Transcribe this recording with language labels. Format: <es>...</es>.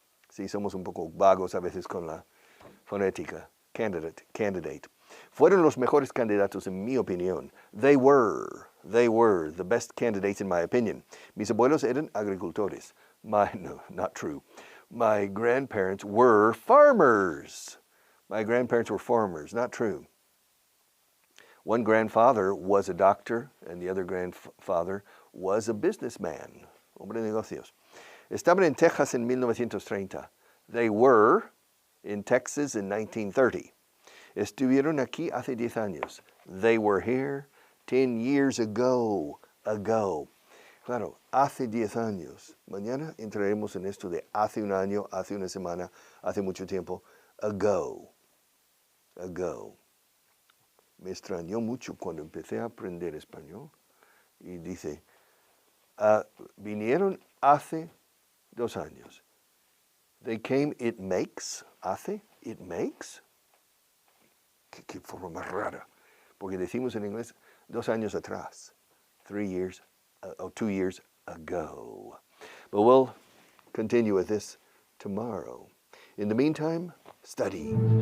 <es>Sí, somos un poco vagos a veces con la fonética. Candidate. Fueron los mejores candidatos, en mi opinión.</es> <en>They were They were the best candidates in my opinion.</en> <es>Mis abuelos eran agricultores.</es> <en>No, not true. My grandparents were farmers. My grandparents were farmers, not true. One grandfather was a doctor and the other grandfather was a businessman.</en> <es>Hombre de negocios. Estaban en Texas en 1930.</es> <en>They were in Texas in 1930.</en> <es>Estuvieron aquí hace 10 años.</es> <en>They were here 10 years ago.</en> <es>Claro, hace 10 años. Mañana entraremos en esto de hace un año, hace una semana, hace mucho tiempo. Ago. Me extrañó mucho cuando empecé a aprender español. Y dice, vinieron hace 2 años.</es> <en>They came, it makes, hace, it makes.</en> <es>Qué forma más rara. Porque decimos en inglés 2 años atrás.</es> <en>3 years, or 2 years ago. But we'll continue with this tomorrow. In the meantime, study.</en>